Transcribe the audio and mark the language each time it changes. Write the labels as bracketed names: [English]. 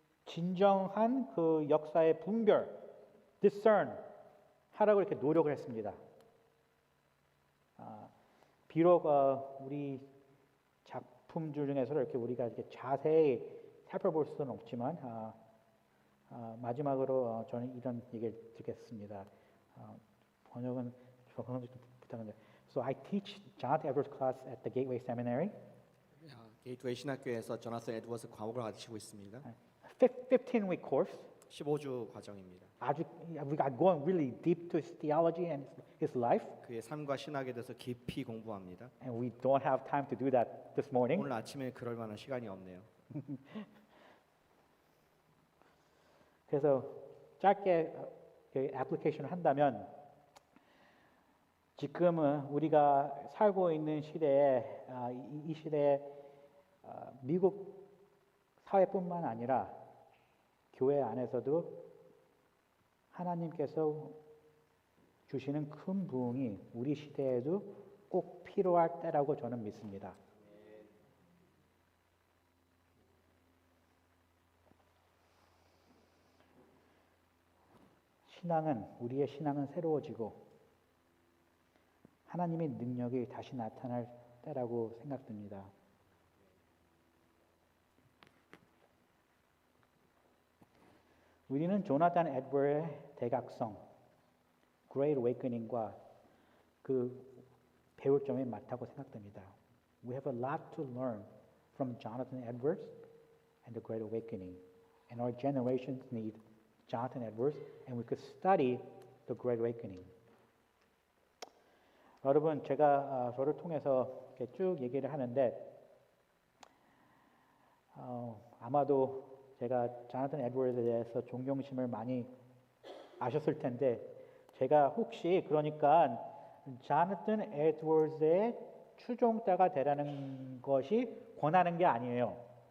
[Korean] 진정한 그 역사의 분별, discern 하라고 이렇게 노력을 했습니다. 비록 우리 작품들 중에서 이렇게 우리가 이렇게 자세히 살펴볼 수는 없지만 마지막으로 저는 이런 얘기를 드리겠습니다. 번역은 부탁드립니다. [English] So I teach Jonathan Edwards class at the Gateway Seminary. [Korean] 게이트웨이 신학교에서 조나선 에드워즈 과목을 가르치고 있습니다. [English] 15-week course. [Korean] 15주 과정입니다. 아주 우리가 [English] going really deep to his theology and his life. [Korean] 그의 삶과 신학에 대해서 깊이 공부합니다. [English] And we don't have time to do that this morning. [Korean] 오늘 아침에 그럴 만한 시간이 없네요. 그래서 짧게 애플리케이션을 한다면 지금은 우리가 살고 있는 시대에 이 시대에 미국 사회뿐만 아니라 교회 안에서도 하나님께서 주시는 큰 부흥이 우리 시대에도 꼭 필요할 때라고 저는 믿습니다. 우리의 신앙은 새로워지고 하나님의 능력이 다시 나타날 때라고 생각됩니다. 우리는 조나단 에드워드의 대각성, Great Awakening과 그 배울 점이 많다고 생각됩니다. [English] We have a lot to learn from Jonathan Edwards and the Great Awakening, and our generations need Jonathan Edwards, and we could study the Great Awakening. [Korean] 여러분, 제가 저를 통해서 이렇게 쭉 얘기를 하는데 아마도 제가 자나튼 에드워드에 대해서 존경심을 많이 아셨을 텐데 제가 혹시 그러니까 자나튼 에드워드의 추종자가 되라는 것이 권하는 게 아니에요.